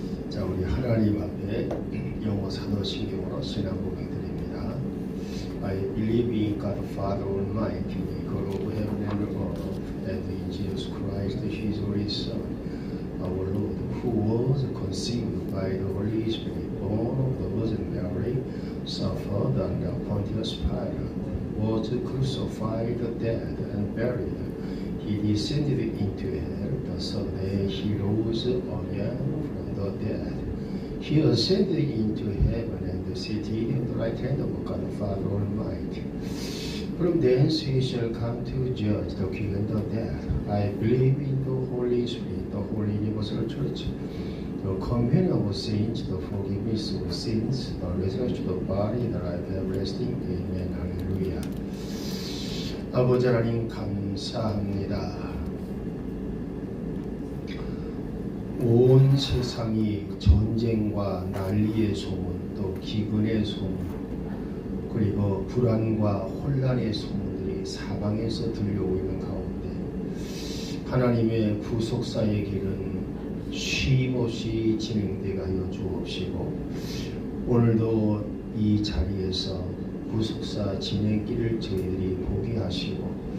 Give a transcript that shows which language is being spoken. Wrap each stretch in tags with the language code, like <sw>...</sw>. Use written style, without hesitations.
<ko>자, 우리 하나님 앞에 영어 사도신경으로 신앙 고백드립니다.</ko> <en>I believe in God the Father Almighty, God of heaven and earth, and in Jesus Christ, His only Son, our Lord, who was conceived by the Holy Spirit, born of the Virgin Mary, suffered under Pontius Pilate, was crucified, dead, and buried. He descended into hell. The third day He rose again from the dead. He ascended into heaven and seated at the right hand of God the Father Almighty. From thence He shall come to judge the quick and the dead. I believe in the Holy Spirit, the Holy Universal Church, the communion of saints, the forgiveness of sins, the resurrection of the body, the life everlasting.</en> <ko>Amen. 할렐루야. 아버지 하나님 감사합니다. 온 세상이 전쟁과 난리의 소문, 또 기근의 소문, 그리고 불안과 혼란의 소문들이 사방에서 들려오고 있는 가운데 하나님의 구속사의 길은 쉼없이 진행되게 하여 주옵시고, 오늘도 이 자리에서 구속사 진행길을 저희들이 보게 하시고,</ko>